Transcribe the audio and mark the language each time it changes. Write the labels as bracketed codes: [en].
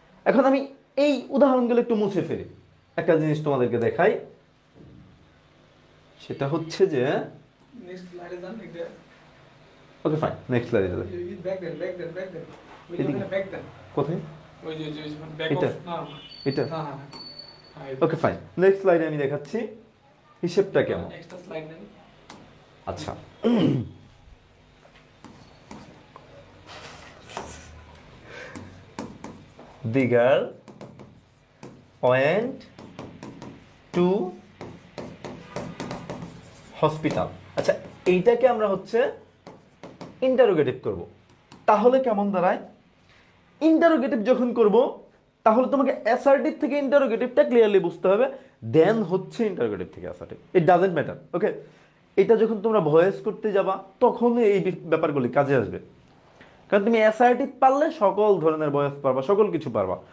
[bn] এখন আমি এই উদাহরণগুলো একটু মুছে ফেলি, একটা জিনিস তোমাদেরকে দেখাই, সেটা হচ্ছে যে নেক্সট স্লাইডে যান এটা। ওকে ফাইন, নেক্সট স্লাইডে যাবে। ব্যাক দেন ওই যে ব্যাক দেন। কোথায়? ওই যে ব্যাক এটা? অফ না এটা? হ্যাঁ ওকে ফাইন, নেক্সট স্লাইডে আমি দেখাচ্ছি হিসেবটা কেমন। এক্সট্রা স্লাইড নেন। [en] আচ্ছা, the girl went to hospital. [bn] আচ্ছা, এইটাকে আমরা হচ্ছে ইন্টারোগেটিভ করব, তাহলে কেমন দাঁড়ায়? ইন্টারোগেটিভ যখন করব, তাহলে তোমাকে অ্যাসার্টিভ থেকে ইন্টারোগেটিভটা ক্লিয়ারলি বুঝতে হবে, দেন হচ্ছে ইন্টারোগেটিভ থেকে অ্যাসার্টিভ, [en] It doesn't matter. [bn] ওকে, এটা যখন তোমরা ভয়েস করতে যাবা তখন এই ব্যাপারগুলি কাজে আসবে, কারণ তুমি অ্যাসার্টিভ পারলে সকল ধরনের ভয়েস পারবা, সকল কিছু পারবা।